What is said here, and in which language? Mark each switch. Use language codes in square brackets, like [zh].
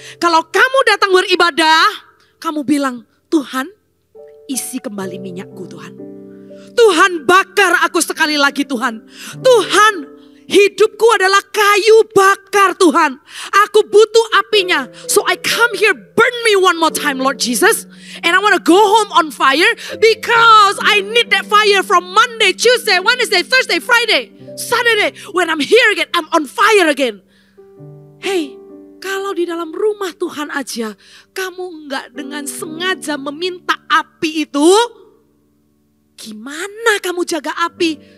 [id] Kalau kamu datang beribadah, kamu bilang, Tuhan isi kembali minyakku Tuhan. Tuhan bakar aku sekali lagi Tuhan. Tuhan, hidupku adalah kayu bakar Tuhan. Aku butuh apinya. [en] So I come here, burn me one more time Lord Jesus. And I want to go home on fire because I need that fire from Monday, Tuesday, Wednesday, Thursday, Friday, Saturday. When I'm here again, I'm on fire again. [id] Hey, kalau di dalam rumah Tuhan aja, kamu nggak dengan sengaja meminta api itu, gimana kamu jaga api?